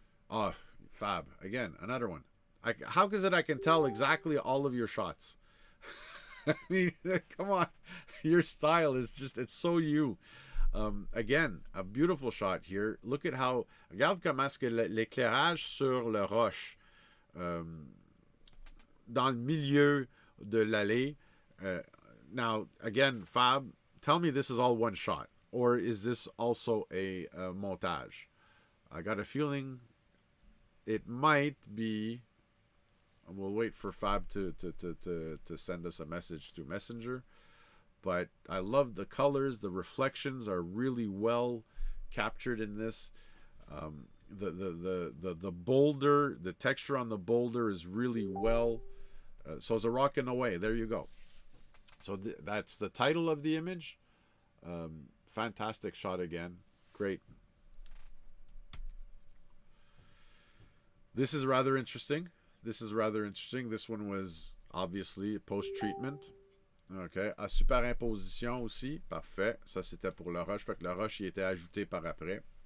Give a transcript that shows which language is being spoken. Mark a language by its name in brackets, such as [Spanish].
[English] Oh, fab. Again, another one. How is it I can tell exactly all of your shots? I mean, come on. Your style is just, it's so you. Again, a beautiful shot here. Look at how, [French] regarde comment est-ce que l'éclairage sur le roche, dans le milieu de l'allée. [English] Now, again, Fab, tell me this is all one shot, or is this also a montage? I got a feeling it might be. We'll wait for Fab to send us a message through Messenger. But I love the colors. The reflections are really well captured in this. The boulder, the texture on the boulder is really well. So it's a rockin' away. There you go. So that's the title of the image. Fantastic shot again. Great. This is rather interesting. This one was obviously post-treatment. [French] OK. À superimposition aussi. Parfait. Ça, c'était pour le rush. Fait que le rush, il était ajouté par après.